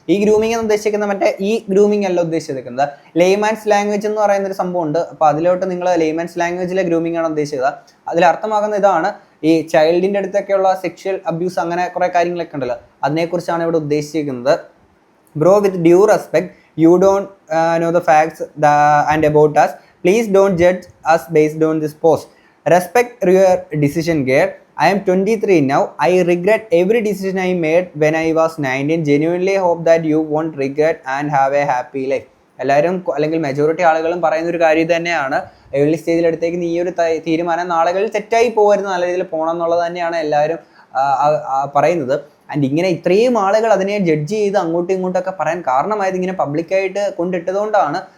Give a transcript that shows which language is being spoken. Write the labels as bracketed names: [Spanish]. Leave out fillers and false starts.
[Malayalam] ഈ ഗ്രൂമിംഗ് എന്ന് ഉദ്ദേശിക്കുന്നത് മറ്റേ ഈ ഗ്രൂമിംഗ് അല്ല ഉദ്ദേശിച്ചിരിക്കുന്നത്, ലേമാൻസ് ലാംഗ്വേജ് എന്ന് പറയുന്നൊരു സംഭവം ഉണ്ട്. അപ്പോൾ അതിലോട്ട് നിങ്ങൾ ലേമാൻസ് ലാംഗ്വേജിലെ ഗ്രൂമിംഗ് ആണ് ഉദ്ദേശിച്ചത്. അതിൽ അർത്ഥമാകുന്ന ഇതാണ്, ഈ ചൈൽഡിൻ്റെ അടുത്തൊക്കെയുള്ള സെക്ഷൽ അബ്യൂസ് അങ്ങനെ കുറേ കാര്യങ്ങളൊക്കെ ഉണ്ടല്ലോ, അതിനെക്കുറിച്ചാണ് ഇവിടെ ഉദ്ദേശിച്ചിരിക്കുന്നത്. [English] Bro, with due respect, you don't know the facts and about us. Please don't judge us based on this post. Respect your decision, girl. I am 23 now. I regret every decision I made when I was 19. Genuinely hope that you won't regret and have a happy life. [Malayalam] എല്ലാവരും അല്ലെങ്കിൽ majority ആളുകളും പറയുന്ന ഒരു കാര്യം തന്നെയാണ്, early സ്റ്റേജിലെടുത്തേക്ക് ഈ ഒരു തീരുമാനം നാളുകളിൽ തെറ്റായി പോകരുത്, നല്ല രീതിയിൽ പോകണം എന്നുള്ളത് തന്നെയാണ് എല്ലാവരും പറയുന്നത്. ആൻഡ് ഇങ്ങനെ ഇത്രയും ആളുകൾ അതിനെ ജഡ്ജ് ചെയ്ത് അങ്ങോട്ടും ഇങ്ങോട്ടൊക്കെ പറയാൻ കാരണമായത് ഇങ്ങനെ പബ്ലിക്കായിട്ട് കൊണ്ടിട്ടതുകൊണ്ടാണ്.